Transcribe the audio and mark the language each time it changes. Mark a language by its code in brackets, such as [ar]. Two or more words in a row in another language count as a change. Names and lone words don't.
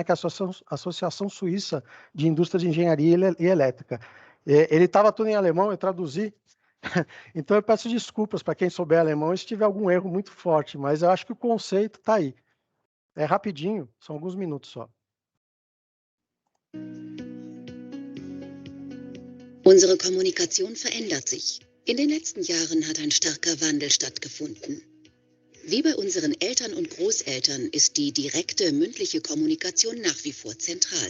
[pt] Que é a Associação Suíça de Indústria de Engenharia e Elétrica. Ele estava tudo em alemão, eu traduzi, então eu peço desculpas para quem souber alemão se tiver algum erro muito forte, mas eu acho que o conceito está aí. É rapidinho, são alguns minutos só. [de] Unsere Kommunikation verändert sich. In den letzten Jahren hat ein starker Wandel stattgefunden. Wie bei unseren Eltern und Großeltern ist die direkte mündliche Kommunikation nach wie vor zentral.